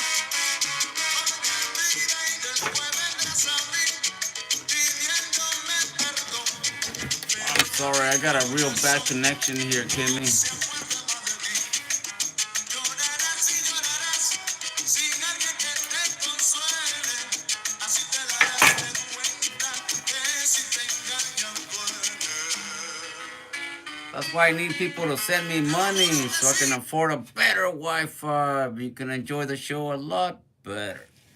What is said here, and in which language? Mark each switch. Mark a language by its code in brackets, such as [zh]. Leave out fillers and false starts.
[es] Y después vendrás a mí pidiéndome perdón. [en] I'm sorry, I got a real bad connection here, Kimmy. [es] Se acuerda más de ti. Llorarás y llorarás sin alguien que te consuele. Así te darás de cuenta que si te engañan duele. [en] That's why I need people to send me money so I can afford a better Wi-Fi. You can enjoy the show a lot better.